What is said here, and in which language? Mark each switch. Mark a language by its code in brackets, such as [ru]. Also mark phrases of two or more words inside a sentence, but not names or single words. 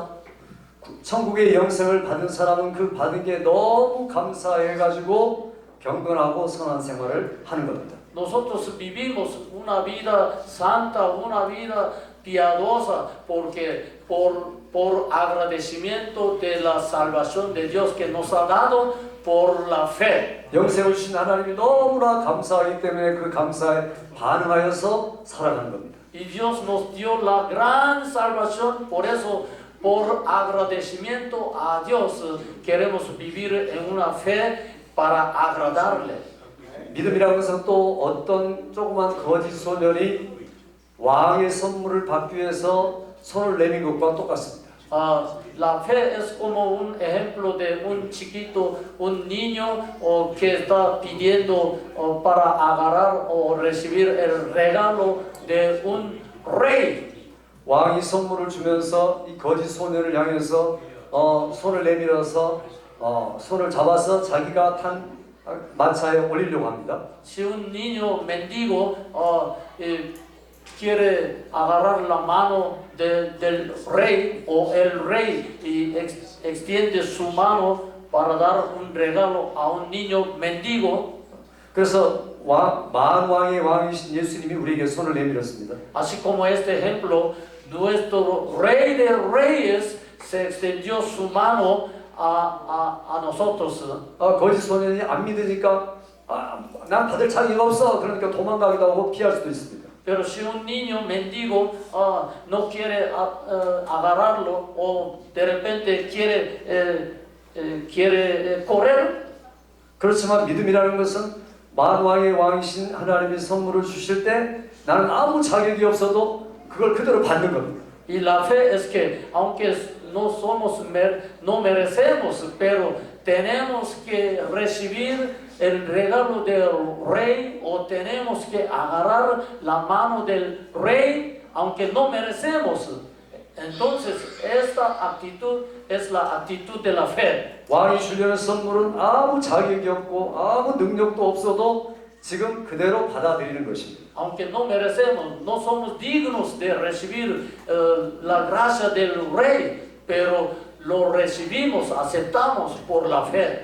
[ko] 천국의 영생을 받은 사람은 그 받은 게 너무 감사해가지고 경건하고 선한 생활을 하는 겁니다. [es] Nosotros vivimos una vida santa, una vida piadosa, porque por agradecimiento de la salvación de Dios que nos ha dado por la fe. [ko] 영생을 주신 하나님이 너무나 감사하기 때문에 그 감사에 반응하여서 살아가는 겁니다. [es] Y Dios nos dio la gran salvación, por eso, por agradecimiento a Dios, queremos vivir en una fe para agradarle. [ko] 믿음이라는 것은 또 어떤 조그만 거짓 소년이 왕의 선물을 받기 위해서 손을 내민 것과 똑같습니다. [es] La fe es como un ejemplo de un chiquito, un niño que está pidiendo para agarrar o recibir el regalo de un rey. [ko] 왕이 선물을 주면서 이 거짓 소년을 향해서 손을 내밀어서 손을 잡아서 자기가 탄 마차에 올리려고 합니다. [es] Si un niño mendigo quiere agarrar la mano del rey o el rey y extiende su mano para dar un regalo a un niño mendigo. [ko] 그래서 만왕의 왕이신 예수님이 우리에게 손을 내밀었습니다. [es] Así como este ejemplo, nuestro rey de reyes se extendió su mano a nosotros. [ko] 거짓 소년이 안 믿으니까 난 받을 자격이 없어. 그러니까 도망가기도 하고 피할 수도 있습니다. [es] Pero si un niño mendigo no quiere agarrarlo o de repente quiere correr, [ko] 그렇지만 믿음이라는 것은 만왕의 왕이신 하나님이 선물을 주실 때 나는 아무 자격이 없어도 그걸 그대로 받는 겁니다. [es] y la fe es que aunque no merecemos, pero tenemos que recibir el regalo del rey o tenemos que agarrar la mano del rey aunque no merecemos. Entonces esta actitud es la actitud de la fe. [ko] 왕이 주려는 선물은 아무 자격이 없고 아무 능력도 없어도 지금 그대로 받아들이는 것입니다. [es] Aunque no merecemos, no somos dignos de recibir la gracia del rey, pero lo recibimos, aceptamos por la fe.